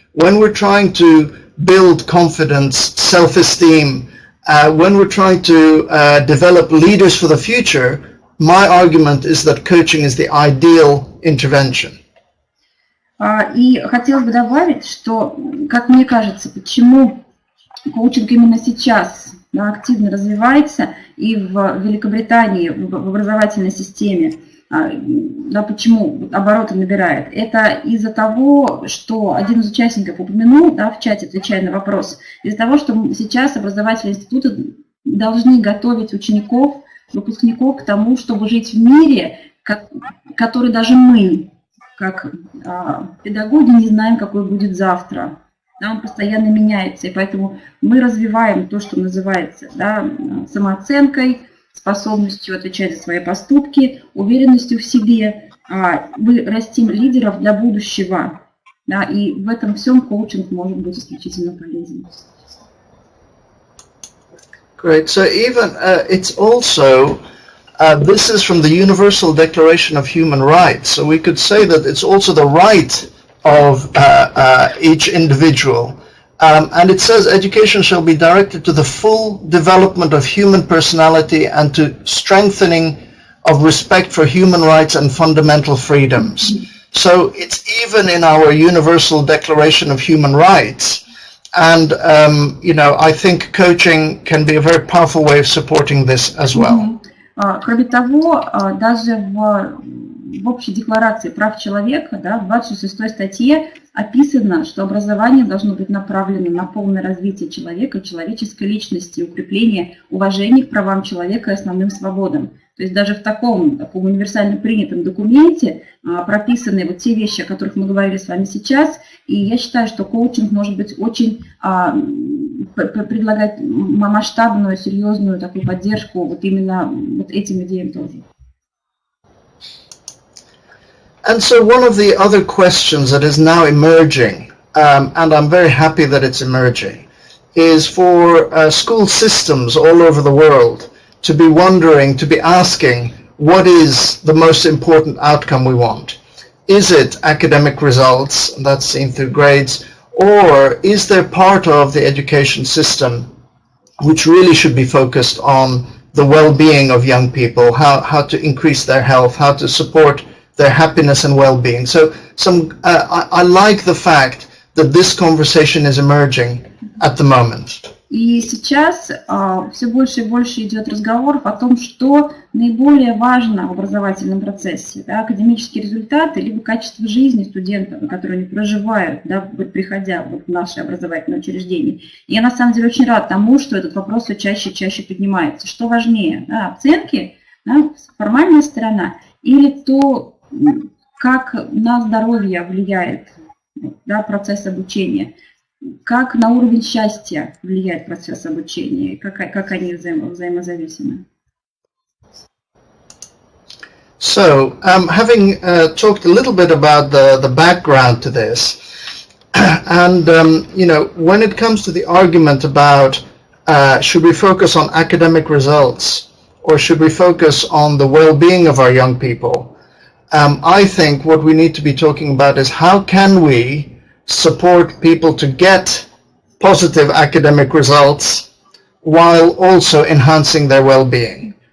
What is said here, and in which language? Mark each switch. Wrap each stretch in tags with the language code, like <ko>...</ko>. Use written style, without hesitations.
<en>when we're trying to build confidence, self-esteem, when we're trying to develop leaders for the future, my argument is that coaching is the ideal intervention.</en> <ru>И хотелось бы добавить, что, как мне кажется, почему коучинг именно сейчас активно развивается и в Великобритании, в образовательной системе, почему обороты набирает, это из-за того, что один из участников упомянул в чате, отвечая на вопрос, из-за того, что сейчас образовательные институты должны готовить учеников, выпускников к тому, чтобы жить в мире, который даже мы, как педагоги, не знаем, какой будет завтра. Он постоянно меняется, и поэтому мы развиваем то, что называется самооценкой, способностью отвечать за свои поступки, уверенностью в себе. Мы растим лидеров для будущего, и в этом всем коучинг может быть исключительно полезен.</ru> <en>Great. So even it's also this is from the Universal Declaration of Human Rights. So we could say that it's also the right of each individual. And it says education shall be directed to the full development of human personality and to strengthening of respect for human rights and fundamental freedoms. So it's even in our Universal Declaration of Human Rights. And, I think coaching can be a very powerful way of supporting this as well.</en> <ru>Кроме того, даже в общей декларации прав человека, в 26 статье описано, что образование должно быть направлено на полное развитие человека, человеческой личности, укрепление уважения к правам человека и основным свободам. То есть даже в таком универсально принятом документе прописаны вот те вещи, о которых мы говорили с вами сейчас, и я считаю, что коучинг может быть очень предлагать масштабную, серьезную такую поддержку вот именно вот этим идеям тоже.</ru> <en>And so one of the other questions that is now emerging, and I'm very happy that it's emerging, is for school systems all over the world to be wondering, to be asking, what is the most important outcome we want? Is it academic results, and that's seen through grades, or is there part of the education system which really should be focused on the well-being of young people, how to increase their health, how to support their happiness and well-being? So I like the fact that this conversation is emerging at the moment.</en> <ru>И сейчас все больше и больше идет разговоров о том, что наиболее важно в образовательном процессе. Академические результаты, либо качество жизни студентов, на которые они проживают, приходя в наши образовательные учреждения. И я на самом деле очень рад тому, что этот вопрос все чаще и чаще поднимается. Что важнее, оценки, формальная сторона, или то, как на здоровье влияет процесс обучения, как на уровень счастья влияет процесс обучения, как они взаимозависимы.</ru> <en>So, having talked a little bit about the background to this, and when it comes to the argument about should we focus on academic results or should we focus on the well-being of our young people, I think what we need to be talking about is how can we support people to get positive academic results while also enhancing their well-being.</en>